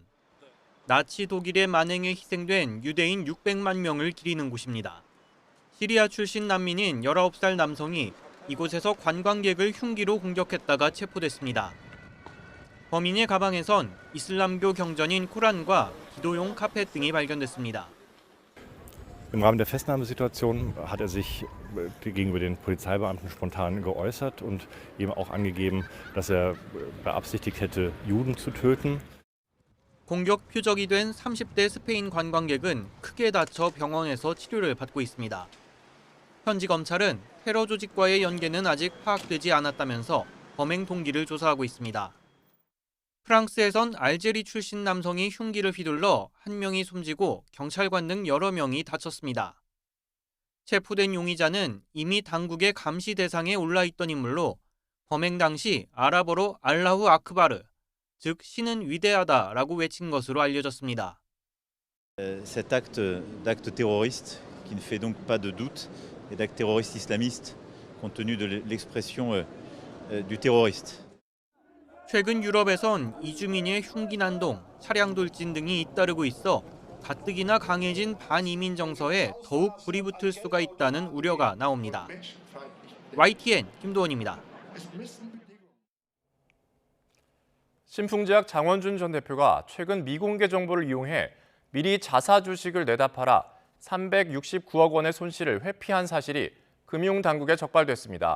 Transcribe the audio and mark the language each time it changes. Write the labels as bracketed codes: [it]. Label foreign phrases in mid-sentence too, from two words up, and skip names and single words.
[ko] 나치 독일의 만행에 희생된 유대인 600만 명을 기리는 곳입니다. 시리아 출신 난민인 19살 남성이 이곳에서 관광객을 흉기로 공격했다가 체포됐습니다. 범인의 가방에선 이슬람교 경전인 코란과 기도용 카펫 등이 발견됐습니다. [de] Im Rahmen der Festnahmesituation hat sich gegenüber den Polizeibeamten spontan geäußert und eben auch angegeben, dass beabsichtigt hätte, Juden zu töten. [ko] 공격 표적이 된 30대 스페인 관광객은 크게 다쳐 병원에서 치료를 받고 있습니다. 현지 검찰은 테러 조직과의 연계는 아직 파악되지 않았다면서 범행 동기를 조사하고 있습니다. 프랑스에선 알제리 출신 남성이 흉기를 휘둘러 한 명이 숨지고 경찰관 등 여러 명이 다쳤습니다. 체포된 용의자는 이미 당국의 감시 대상에 올라 있던 인물로 범행 당시 아랍어로 [ar] الله أكبر, [ko] 즉 신은 위대하다라고 외친 것으로 알려졌습니다. [fr] Cet acte terroriste qui ne fait donc pas de doute est d'acte terroriste islamiste compte tenu de l'expression du terroriste. [ko] 최근 유럽에선 이주민의 흉기 난동, 차량 돌진 등이 잇따르고 있어 가뜩이나 강해진 반이민 정서에 더욱 불이 붙을 수가 있다는 우려가 나옵니다. YTN 김도원입니다. 신풍제약 장원준 전 대표가 최근 미공개 정보를 이용해 미리 자사 주식을 내다 팔아 369억 원의 손실을 회피한 사실이 금융당국에 적발됐습니다.